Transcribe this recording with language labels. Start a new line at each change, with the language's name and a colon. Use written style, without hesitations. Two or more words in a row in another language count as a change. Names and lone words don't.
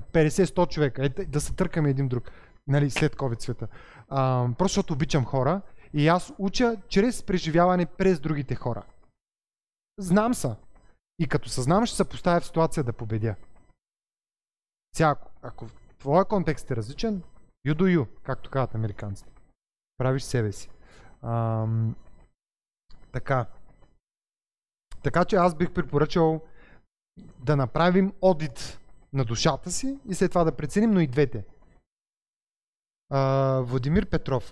Bulgarian: 50-100 човека. Да се търкаме един друг. Нали, след COVID света. Просто защото обичам хора и аз уча чрез преживяване през другите хора. Знам са. И като съзнам, ще се поставя в ситуация да победя. Сега, ако твоя контекст е различен,
English: you do you,
Bulgarian: както казват американците. Правиш себе си. Така че аз бих препоръчал да направим одит на душата си и след това да преценим, но и двете. Владимир Петров.